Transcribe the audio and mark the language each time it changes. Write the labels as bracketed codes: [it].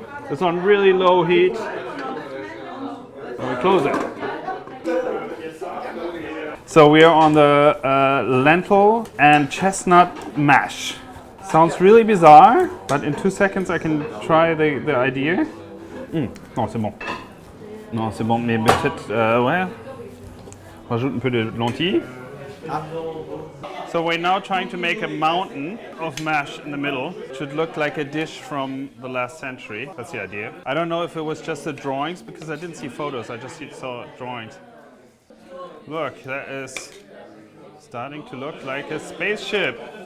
[en] It's on really low heat. And we close it. So we are on the lentil and chestnut mash. Sounds really bizarre, but in 2 seconds I can try the idea. [fr] Non, c'est bon. Non, c'est bon, mais peut-être, ouais. Rajoute un peu de lentilles. [en] So we're now trying to make a mountain of mash in the middle. It should look like a dish from the last century. That's the idea. I don't know if it was just the drawings because I didn't see photos. I just saw drawings. Look, that is starting to look like a spaceship.